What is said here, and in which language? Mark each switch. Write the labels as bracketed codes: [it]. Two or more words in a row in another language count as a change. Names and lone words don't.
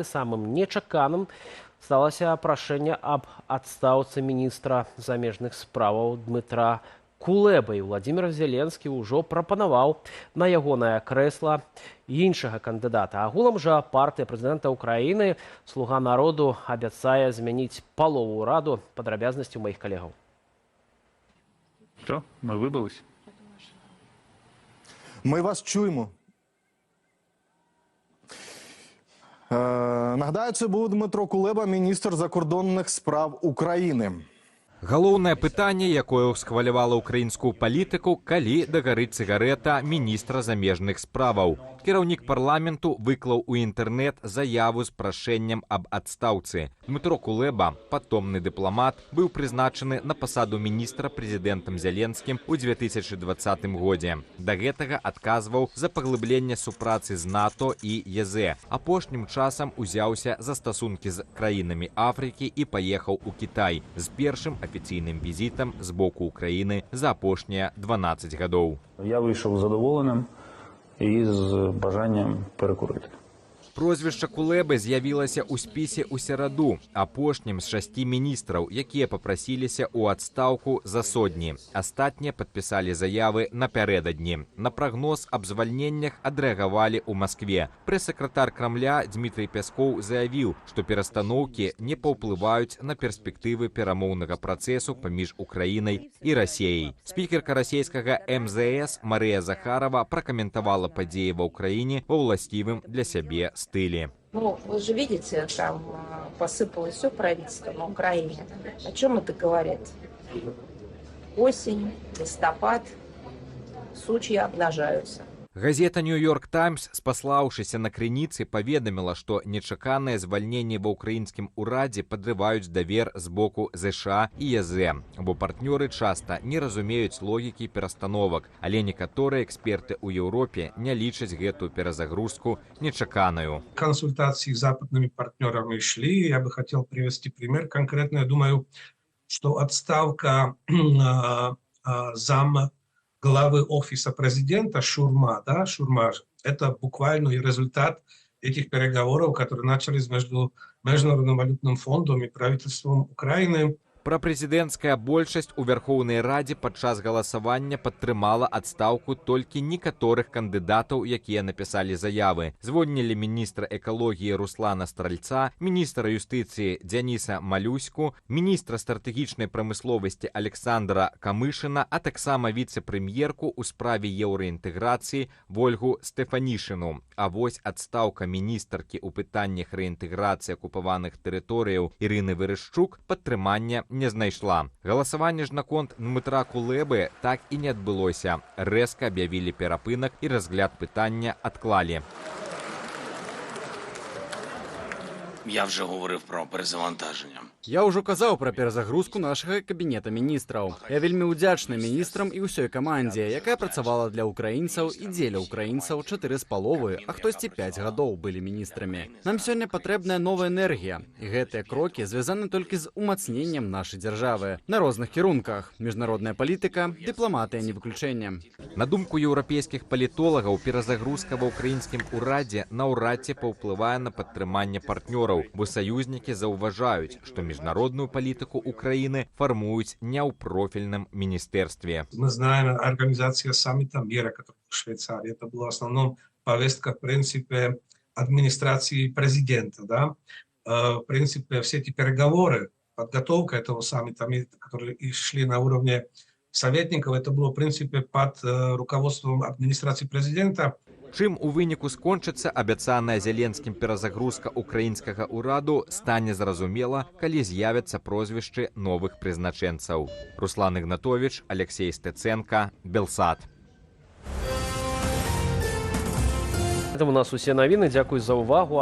[be] Самым нечаканым сталася прашэнне аб адстаўцы міністра замежных справаў Дмытра Кулеба, і Владимир Зеленскі ўжо прапанаваў на ягонае крэсла іншага кандыдата. Агулам жа партыя прэзідэнта Украіны «Слуга народу» абяцае змяніць палову ўраду. Падрабязнасці ў маіх калегаў. [uk] Що? Ми вибились? Ми вас чуємо. Нагадаю, це був Дмитро Кулеба, міністр закордонних справ України. [be] Галоўнае пытанне, якое ўсхвалявала ўкраінскую палітыку, калі дагарыць цыгарэта міністра замежных справаў. Кіраўнік парламенту выклаў у інтэрнэт заяву з прашэннем аб адстаўцы. Дмитро Кулеба, патомны дыпламат, быў прызначаны на пасаду міністра прэзідэнтам Зеленскім у 2020 годзе. Да гэтага адказваў за паглыбленне супрацы з НАТО і ЕЗ. Апошнім часам узяўся за стасункі з краінамі Афрыкі і паехаў у Кітай з першым афіційным візітам з боку Украіны за апошнія 12 гадоў. [uk] Я вийшов задоволеним і з бажанням перекурити. [be] Прозвішча Кулебы з'явілася ў спісе ў сераду, апошнім з 6 міністраў, якія папрасіліся ў адстаўку за сотні. Астатнія падпісалі заявы напярэдадні. На прагноз аб звальненнях адрэагавалі ў Маскве. Прэс-сакратар Крамля Дмітрый Пяскоў заявіў, што перастаноўкі не паўплываюць на перспектывы перамоўнага працэсу паміж Украінай і Расіяй. Спікерка расійскага МЗС Марыя Захарова пракаментавала падзеі ва ўкраіне ва ўласцівым для сябе стыле. [ru] Ну, вы же видите, там посыпалось все правительство на Украине. О чем это говорит? Осень, листопад, сучья обнажаются. [be] Газета «Нью-Йорк Таймс», спаслаўшыся на крыніцы, паведаміла, што нечаканае звальненне ва ўкраінскім урадзе падрываюць давер з боку ЗША і ЕЗ, бо партнёры часта не разумеюць логікі перастановак, але некаторыя эксперты ў Еўропе не лічаць гэтую перазагрузку нечаканаю. [ru] Консультации с западными партнерами шли. Я бы хотел привести пример конкретно. Я думаю, что отставка зам главы офиса президента Шурма, это буквально и результат этих переговоров, которые начались между Международным валютным фондом и правительством Украины. [be] Прапрэзідэнцкая большасць у Вярхоўнай Радзе падчас галасавання падтрымала адстаўку толькі некаторых кандыдатаў, якія напісалі заявы. Звольнілі міністра экалогіі Руслана Стральца, міністра юстыцыі Дзяніса Малюську, міністра стратэгічнай прамысловасці Александра Камышына, а таксама віцэ-прэм'ерку ў справе еўраінтэграцыі Вольгу Стэфанішыну. А вось адстаўка міністаркі ў пытаннях рэінтэграцыі акупаваных тэрыторыяў Ірыны Верышчук падтрымання не знайшла. Галасаванне ж наконт Дмітра Кулебы так і не адбылося. Рэзка аб'явілі перапынак і разгляд пытання адклалі. [uk] Я вже говорив про перезавантаження. [be] Я ўжо казаў пра перазагрузку нашага кабінета міністраў. Я вельмі ўдзячны міністрам і ўсёй камандзе, якая працавала для украінцаў і дзеля украінцаў 4,5, а хтосьці 5 гадоў былі міністрамі. Нам сёння патрэбная новая энергія, і гэтыя крокі звязаны толькі з умацненнем нашай дзяржавы на розных кірунках. Міжнародная палітыка, дыпламатыя не выключэнне. На думку еўрапейскіх палітолагаў, перазагрузка ва ўкраінскім урадзе наўрад ці паўплывае на падтрыманне партнёраў, бо саюзнікі заўважаюць, што міжнародную палітыку [ru] Украины формуют не в профильном министерстве. Мы знаем организацию саммита мира, который в Швейцарии. Это была в основном повестка, в принципе, администрации президента. Да? В принципе, все эти переговоры, подготовка этого саммита, которые шли на уровне советников, это было, в принципе, под руководством администрации президента. [be] Чым у выніку скончыцца абяцаная Зеленскім перазагрузка украінскага ўраду, стане зразумела, калі з'явяцца прозвішчы новых прызначэнцаў. Руслан Ігнатович, Алексей Стэценка, Белсат. Гэта у нас усе навіны. Дзякуй за ўвагу.